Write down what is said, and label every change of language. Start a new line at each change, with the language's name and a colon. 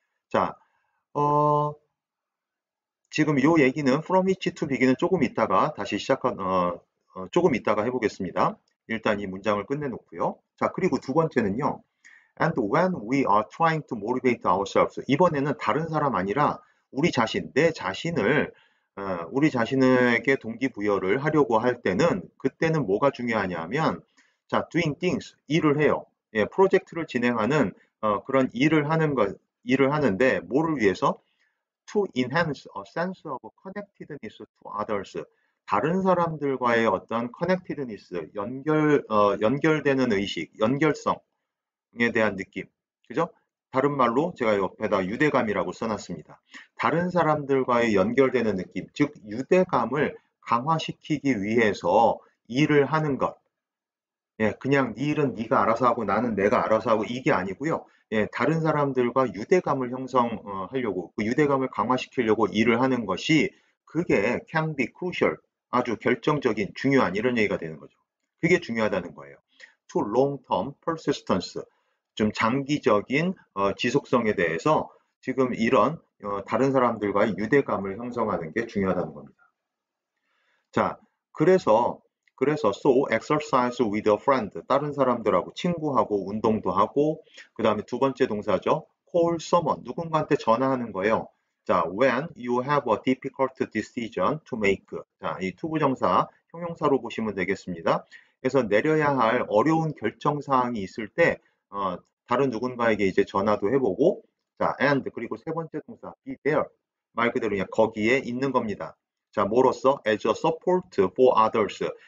Korean: 자, 어, 지금 요 얘기는 from which to begin은 조금 있다가 다시 조금 있다가 해보겠습니다. 일단 이 문장을 끝내놓고요. 자, 그리고 두 번째는요.
English: And when we are trying to motivate ourselves.
Korean: 이번에는 다른 사람 아니라 우리 자신, 내 자신을 우리 자신에게 동기부여를 하려고 할 때는 그때는 뭐가 중요하냐면 자,
English: doing things,
Korean: 일을 해요. 예, 프로젝트를 진행하는 그런 일을 하는데 뭐를 위해서?
English: To enhance a sense of connectedness to others.
Korean: 다른 사람들과의 어떤 connectedness, 연결되는 의식, 연결성에 대한 느낌. 그죠? 다른 말로 제가 옆에다 유대감이라고 써놨습니다. 다른 사람들과의 연결되는 느낌, 즉 유대감을 강화시키기 위해서 일을 하는 것. 예, 그냥 네 일은 네가 알아서 하고 나는 내가 알아서 하고 이게 아니고요. 예, 다른 사람들과 유대감을 형성하려고 그 유대감을 강화시키려고 일을 하는 것이 그게
English: can be crucial,
Korean: 아주 결정적인 중요한 이런 얘기가 되는 거죠. 그게 중요하다는 거예요.
English: To long-term persistence,
Korean: 좀 장기적인 지속성에 대해서 지금 이런 다른 사람들과의 유대감을 형성하는 게 중요하다는 겁니다. 자, 그래서
English: so exercise with a friend
Korean: 다른 사람들하고 친구하고 운동도 하고 그 다음에 두 번째 동사죠.
English: call someone
Korean: 누군가한테 전화하는 거예요. 자,
English: when you have a difficult decision to make.
Korean: 자, 이 투부정사 형용사로 보시면 되겠습니다. 그래서 내려야 할 어려운 결정 사항이 있을 때 다른 누군가에게 이제 전화도 해보고 자, and 그리고 세 번째 동사 be there 말 그대로 그냥 거기에 있는 겁니다. 자, 뭐로써?
English: as a support for others.